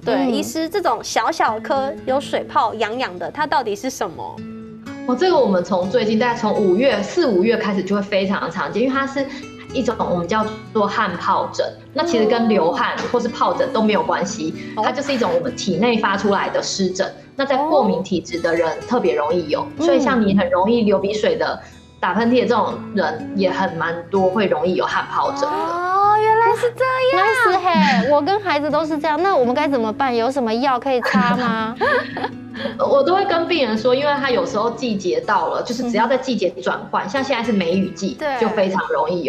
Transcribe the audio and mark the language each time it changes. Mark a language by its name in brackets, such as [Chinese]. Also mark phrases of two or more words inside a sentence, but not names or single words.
[Chinese] 對，醫師這種小小顆有水泡癢癢的，它到底是什麼？這個我們從最近大概從4、5月開始就會非常的常見，因為它是一種我們叫做汗皰疹，那其實跟流汗或是皰疹都沒有關係，它就是一種我們體內發出來的濕疹。那在過敏體質的人特別容易有，所以像你很容易流鼻水的、打噴嚏的這種人也蠻多，會容易有汗皰疹的。哦，原來是這樣。那是嘿，我跟孩子都是這樣。那我們該怎麼辦？有什麼藥可以擦嗎？我都會跟病人說，因為他有時候季節到了，就是只要在季節轉換，像現在是梅雨季，就非常容易有。